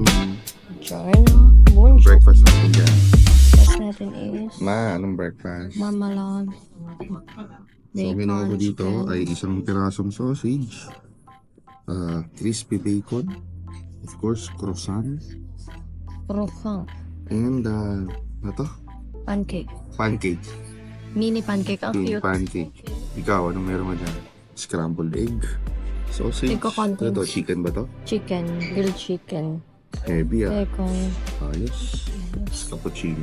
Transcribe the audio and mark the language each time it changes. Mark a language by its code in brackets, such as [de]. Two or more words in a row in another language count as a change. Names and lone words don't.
[fr] China. Bonjour. [tl] Breakfast natin dyan. Breakfast natin is Anong breakfast? mamalog. So, ginawa ko dito ay isang pirasong sausage, [en] crispy bacon, of course, croissant, Croissant. and, Pancake. pancake. Mini pancake. Ang [tl] Yung [en] cute. pancake. [tl] Ikaw, anong meron mo dyan? [en] Scrambled egg, sausage. [tl] Ikaw, contents. Ano to, chicken ba to? [en] Chicken. Grilled chicken. Heavy Bacon. [tl] Ayos. Cappuccino.